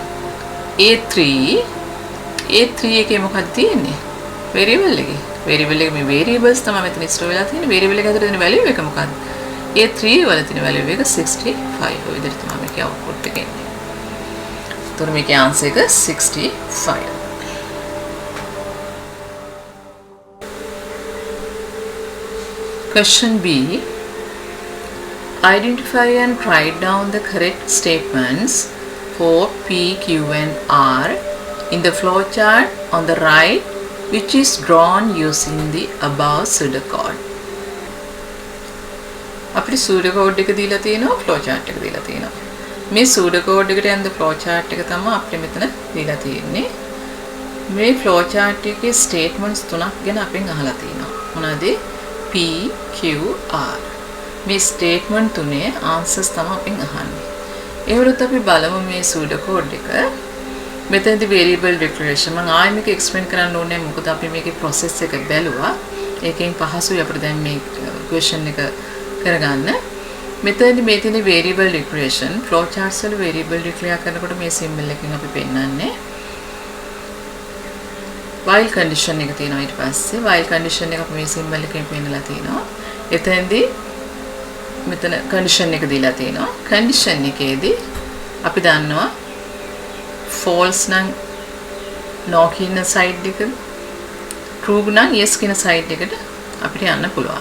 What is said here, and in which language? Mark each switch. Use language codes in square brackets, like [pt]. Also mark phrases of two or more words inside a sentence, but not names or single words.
[si] a3 එකේ මොකක්ද තියෙන්නේ? variable එකේ. variable එකේ මේ variables තමයි මෙතන store වෙලා තියෙන්නේ. variable එක ඇතුලේ තියෙන value එක මොකක්ද? a3 වල තියෙන value එක 65. ඔය විදිහට තමයි මේකේ output එක එන්නේ. ඒතර මේකේ answer එක 65. [en] Question B. Identify and write down the correct statements for P, Q and R in the flowchart on the right, which is drawn using the above pseudocode. [si] අපිට pseudocode එක දීලා තියෙනවා flowchart එක දීලා තියෙනවා. මේ pseudocode එකට යන flowchart එක තමයි අපිට මෙතන දීලා තියෙන්නේ. මේ flowchart එකේ statements තුනක් ගැන අපෙන් අහලා තියෙනවා. මොනවාද? P, Q, R. මේ statement තුනේ answers තමයි අපෙන් අහන්නේ. ඒවලුත් අපි බලමු මේ pseudocode එක. මෙතනදී [en] variable declaration [si] මම ආයෙ මේක explain කරන්න ඕනේ මොකද අපි මේකේ process එක බැලුවා. ඒකෙන් පහසුයි අපිට දැන් මේ question එක කරගන්න. මෙතනදී මේ තියෙන [en] variable declaration flowcharts [si] වල [en] variable declare [si] කරනකොට මේ symbol එකකින් අපි පෙන්නන්නේ [en] while condition [si] එක තියෙනවා. ඊට පස්සේ [en] while condition [si] එක අපි මේ symbol එකකින් පෙන්නලා තියෙනවා. එතෙන්දී මෙතන condition එක දීලා තියෙනවා. condition එකේදී අපි දන්නවා false නම් no කියන side එකට true නම් yes කියන side එකට අපිට යන්න පුළුවන්.